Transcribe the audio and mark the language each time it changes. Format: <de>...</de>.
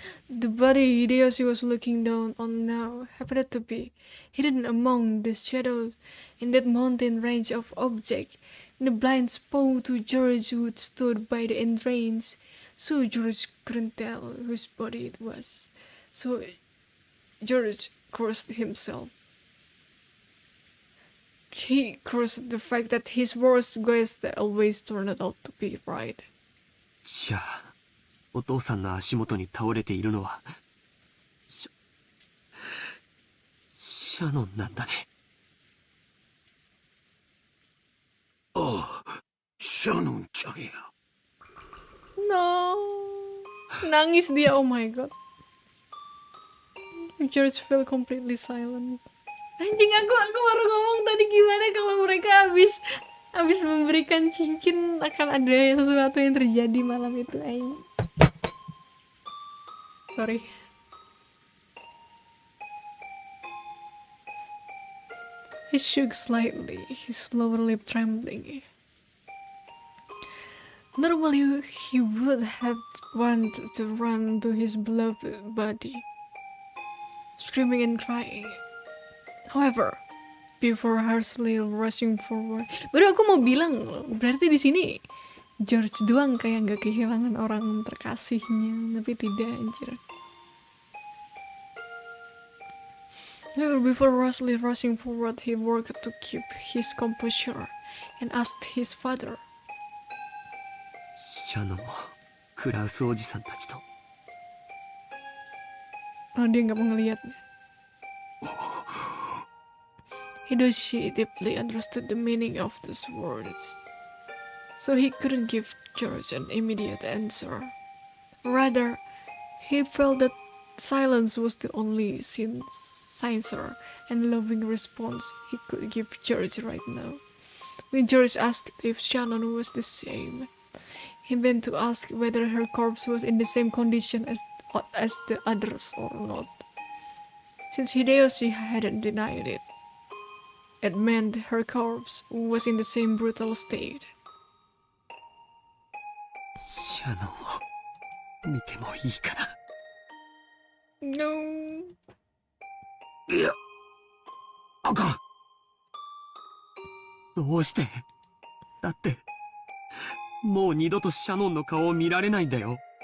<en>The body Hideyoshi was looking down on now happened to be hidden among the shadows in that mountain range of objects in a blind spot to George, who stood by the entrance. So George couldn't tell whose body it was. So George cursed himself. He cursed the fact that his worst guess always turned out to be right.</en> <ja>じゃあお父さんの足元に倒れているのはシャノンなんだね。ああ、シャノンちゃんや。</ja> <id>No, nangis dia.</id> <en>Oh my god. George fell completely silent.</en> <id>Anjing, aku baru ngomong tadi gimana kalau mereka habis memberikan cincin akan ada sesuatu yang terjadi malam itu.</id> <en>Sorry. He shook slightly, his lower lip trembling. Normally, he would have wanted to run to his beloved body, screaming and crying. However, before harshly rushing forward,</en> <id>baru aku mau bilang, berarti di sini George doang kayak nggak kehilangan orang terkasihnya, tapi tidak anjir.</id> <en>However, before harshly rushing forward, he worked to keep his composure and asked his father.</en> <ja>シャノンもクラウスおじさんたちと。</ja> <id>Oh, dia nggak mau ngeliatnya.</id> <en>Hideyoshi deeply understood the meaning of these words, so he couldn't give George an immediate answer. Rather, he felt that silence was the only sincere and loving response he could give George right now. When George asked if Shannon was the same, he meant to ask whether her corpse was in the same condition as the others or not. Since Hideyoshi hadn't denied it, it meant her corpse was in the same brutal state.</en> <ja>シャノンを見てもいいかな。</ja> <en>No.</en> <ja>いや、あかん。どうして？だってもう二度とシャノンの顔を見られないんだよ。</ja>